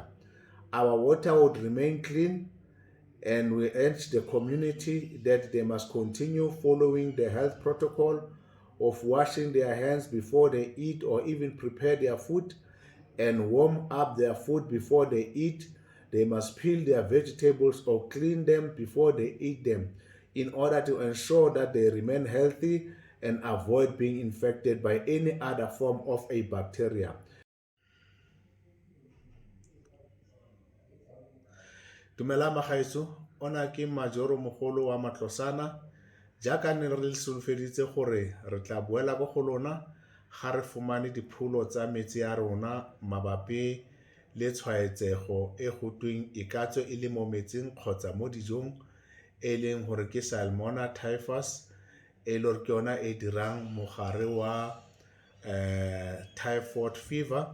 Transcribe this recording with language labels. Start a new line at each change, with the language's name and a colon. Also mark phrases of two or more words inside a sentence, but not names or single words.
English: Our water would remain clean, and we urge the community that they must continue following the health protocol of washing their hands before they eat or even prepare their food, and warm up their food before they eat. They must peel their vegetables or clean them before they eat them in order to ensure that they remain healthy and avoid being infected by any other form of a bacteria.
Tswana: Dumela magaetso, ona ke majoro mogolo wa Matlosana. Jaaka ne re solofeditse gore re tla boela go go lona ga re fumane dipholo tsa metsi a rona mabapi le tshwaetsego e go tweng e ka tswe e le mo metsing kgotsa mo dijong, e leng gore ke Salmonella typhus, e le gore ke yona e dirang mogare wa
English: typhoid fever.